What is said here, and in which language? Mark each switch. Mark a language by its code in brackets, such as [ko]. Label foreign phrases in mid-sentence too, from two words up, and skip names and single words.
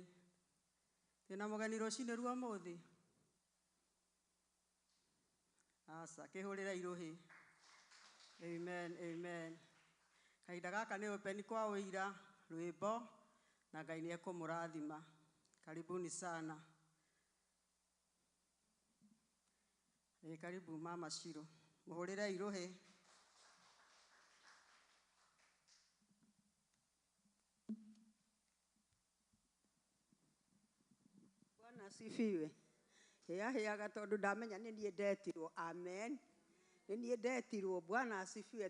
[ki] Twĩna mũgeni rũcinĩ rwa ũmũthĩ. Asa kĩhũrĩre irũhĩ. Amen. Amen. Kahinda gaka nĩ open kwa ũira, rwĩmbo na Ngai nĩ ekũmũrathima. [sw] Karibuni sana. Karibu Mama Shiro. [ki] Mũhũrĩre irũhĩ. [sw] Bwana asifiwe. [ki] Heaga tondu ndamenya nĩ niĩ ndetirwo. Amen. Nĩ niĩ ndetirwo. [sw] Bwana asifiwe.